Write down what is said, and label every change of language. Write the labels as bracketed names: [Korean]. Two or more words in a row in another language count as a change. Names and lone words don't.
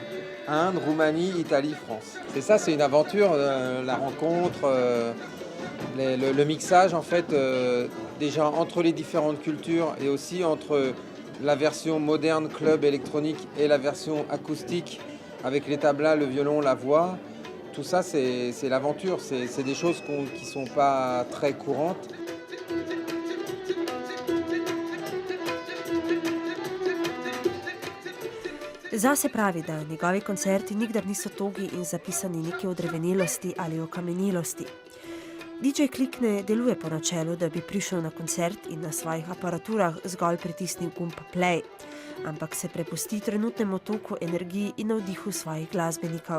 [French] Inde, Roumanie, Italie, France. C'est ça, c'est une aventure, la rencontre, le mixage en fait, déjà entre les différentes cultures et aussi entre la version moderne club électronique et la version acoustique avec les tablas, le violon, la voix. Tout ça, c'est l'aventure, c'est des choses qui ne sont pas très courantes. [Slovenian] Zase pravi, da njegovi koncerti nikdar niso togi in zapisani neke odrevenelosti ali okamenelosti. DJ Klik ne deluje po načelu, da bi prišel na koncert in na svojih aparaturah zgolj pritisnil gumb play, ampak se prepusti trenutnemu toku energiji in navdihu svojih glasbenikov.